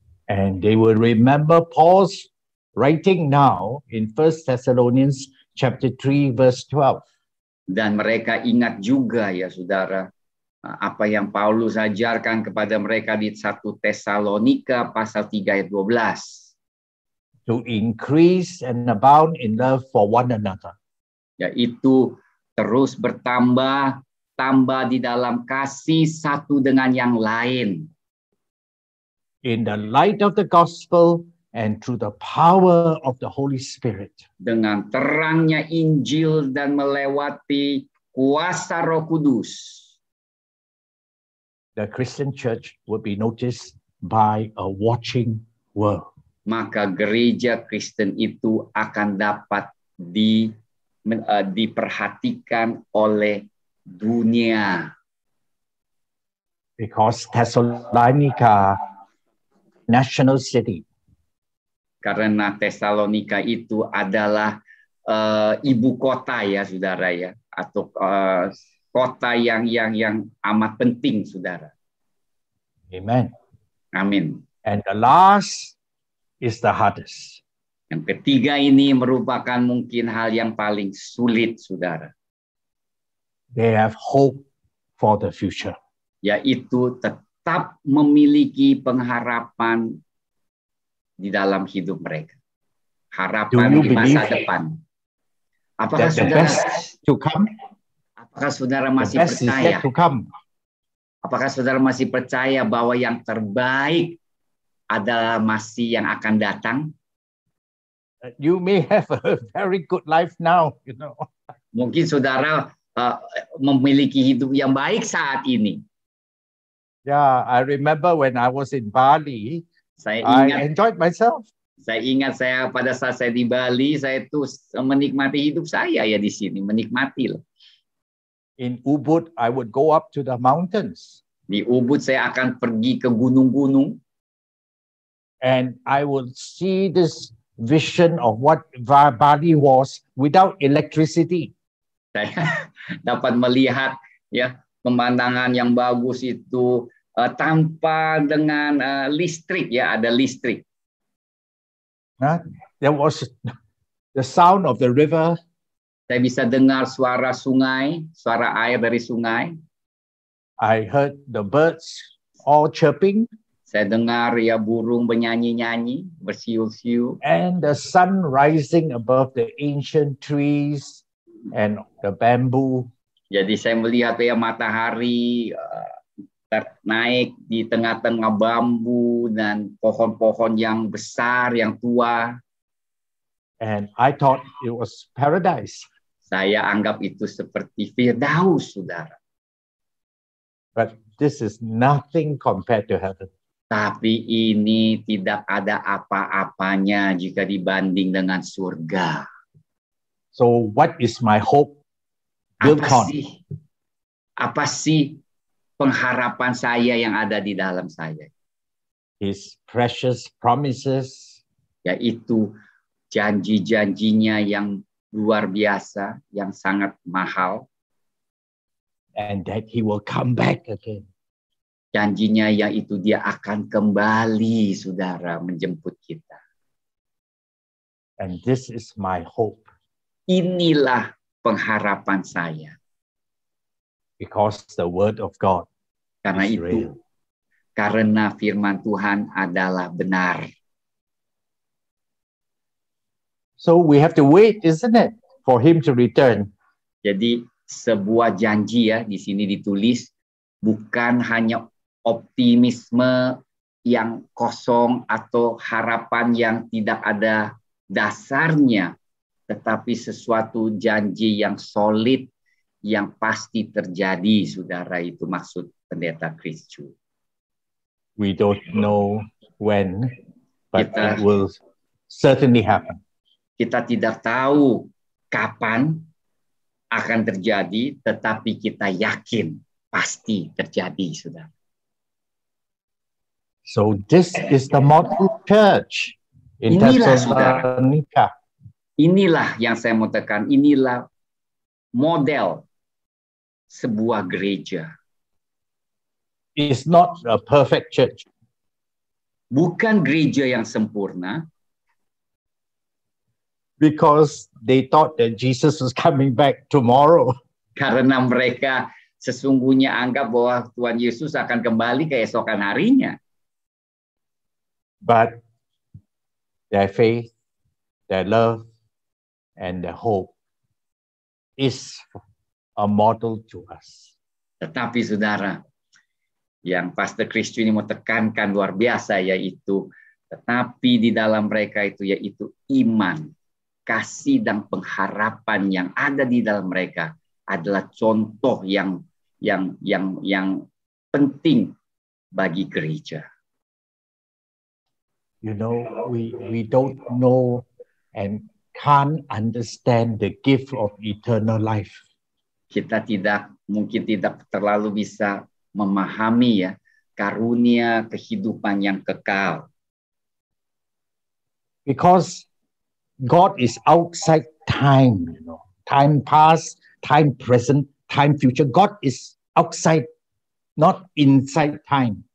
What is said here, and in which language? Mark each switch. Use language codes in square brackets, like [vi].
[en] And they will remember Paul's writing now in 1 Thessalonians chapter 3, verse 12. [id] Dan mereka ingat juga, ya saudara, apa yang Paulus ajarkan kepada mereka di 1 Tesalonika pasal 3 ayat 12. [en] To increase and abound in love for one another. [id] Yaitu terus bertambah, tambah di dalam kasih satu dengan yang lain. [en] In the light of the gospel and through the power of the Holy Spirit. [id] Dengan terangnya Injil dan melewati kuasa Roh Kudus. [en] The Christian church will be noticed by a watching world. [id] Maka gereja Kristen itu akan dapat diperhatikan oleh dunia. [en] Because Thessalonica, national city. [id] Karena Tesalonika itu adalah ibu kota, ya saudara, ya, atau kota yang amat penting, saudara. [en] Amen. [id] Amin. [en] And the last is the hardest. [id] Yang ketiga ini merupakan mungkin hal yang paling sulit, saudara. [en] They have hope for the future. [id] Yaitu tetap memiliki pengharapan di dalam hidup mereka. Harapan di masa depan. Apakah saudara [en] to come? [id] Apakah saudara masih percaya? Apakah saudara masih percaya bahwa yang terbaik adalah masih yang akan datang? [en] You may have a very good life now, you know. [id] Mungkin saudara memiliki hidup yang baik saat ini. [en] Yeah, I remember when I was in Bali, I enjoyed myself. [id] Saya ingat pada saat saya di Bali, saya itu menikmati hidup saya ya di sini, menikmati loh. [en] In Ubud, I would go up to the mountains. [id] Di Ubud saya akan pergi ke gunung-gunung. [en] And I would see this vision of what Bali was without electricity. [id] Saya dapat melihat ya pemandangan yang bagus itu tanpa dengan listrik, ya, ada listrik. [en] There was the sound of the river. [id] Saya bisa dengar suara sungai, suara air dari sungai. [en] I heard the birds all chirping. [id] Saya dengar ya burung bernyanyi-nyanyi, bersiul-siul. [en] and the sun rising above the ancient trees and the bamboo. [id] Jadi saya melihat ya matahari naik di tengah-tengah bambu dan pohon-pohon yang besar, yang tua. [en] And I thought it was paradise. [id] Saya anggap itu seperti Firdaus, saudara. [en] But this is nothing compared to heaven. [id] Tapi ini tidak ada apa-apanya jika dibanding dengan surga. [en] So what is my hope built on? [id] Apa sih pengharapan saya yang ada di dalam saya? [en] His precious promises, [id] yaitu janji-janjinya yang luar biasa, yang sangat mahal. [en] and that he will come back again. [id] Janjinya yaitu dia akan kembali, saudara, menjemput kita. [en] And this is my hope. [id] Inilah pengharapan saya. [en] Because the word of God [id] Karena [en] is [id] itu, [en] real. [id] karena firman Tuhan adalah benar. [en] So we have to wait, isn't it, for him to return. [id] Jadi sebuah janji ya, di sini ditulis, bukan hanya optimisme yang kosong atau harapan yang tidak ada dasarnya, tetapi sesuatu janji yang solid, yang pasti terjadi, saudara. Itu maksud Pendeta Chris Chu. [en] We don't know when, but [id] Kita- [en] it will certainly happen. [id] Kita tidak tahu kapan akan terjadi, tetapi kita yakin pasti terjadi, saudara. [en] So this is the model church in [id] Inilah, saudara. [en] Thessalonica. [id] Inilah yang saya mau tekan, inilah model sebuah gereja. [en] It's not a perfect church, [id] Bukan gereja yang sempurna, [en] because they thought that Jesus was coming back tomorrow. [id] karena mereka sesungguhnya anggap bahwa Tuhan Yesus akan kembali keesokan harinya. [en] But their faith, their love, and their hope is a model to us. [id] Tetapi saudara, yang Pastor Christian ini mau tekankan luar biasa, yaitu tetapi di dalam mereka itu yaitu iman, kasih dan pengharapan yang ada di dalam mereka adalah contoh yang penting bagi gereja. [en] You know, we don't know and can't understand the gift of eternal life. [id] Kita mungkin tidak terlalu bisa memahami ya karunia kehidupan yang kekal. [en] Because God is outside time, you know. Time past, time present, time future. God is outside, not inside time.